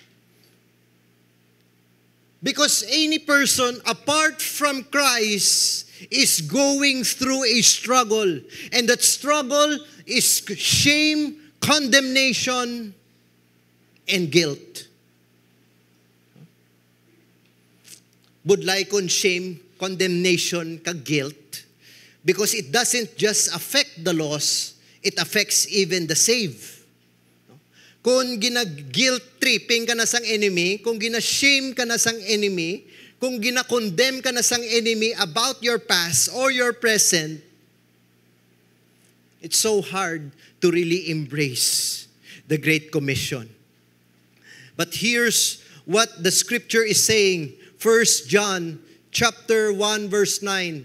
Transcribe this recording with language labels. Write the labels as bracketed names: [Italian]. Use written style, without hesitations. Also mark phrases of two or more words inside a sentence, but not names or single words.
[English] Because any person apart from Christ is going through a struggle, and that struggle is shame, condemnation, and guilt. [Hiligaynon] Budlay kon [English] shame, condemnation, kag guilt, because it doesn't just affect the lost, it affects even the saved. [Hiligaynon] Kung gina-guilt tripping ka na sang enemy, kung gina-shame ka na sang enemy, kung gina-condemn ka na sang enemy [English] about your past or your present, it's so hard to really embrace the Great Commission. But here's what the scripture is saying. 1 John chapter 1 verse 9.